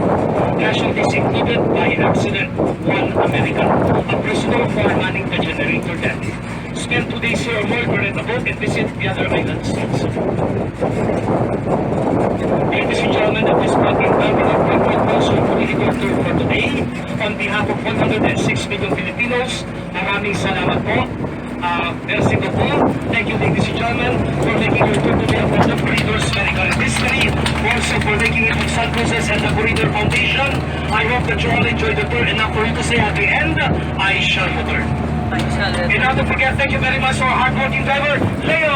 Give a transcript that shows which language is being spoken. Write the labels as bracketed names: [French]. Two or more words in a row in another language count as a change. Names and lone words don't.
[English] Casualties included, by accident, 1 American, a prisoner for manning the generator deck. Spend 2 days here or more, rent a boat, and visit the other islands. Ladies and gentlemen, at this point in time, we have been also Corregidor tour for today. On behalf of 106 million Filipinos, [Filipino] maraming salamat po. [French] Merci beaucoup. [English] Thank you, ladies and gentlemen, for making your tour today of the Corregidor's medical history. Also for making it with Sun Cruises and the Corregidor Foundation. I hope that you all enjoyed the tour. Enough for you to say at the end, I shall return. And not to forget, thank you very much to our hardworking driver, Leo.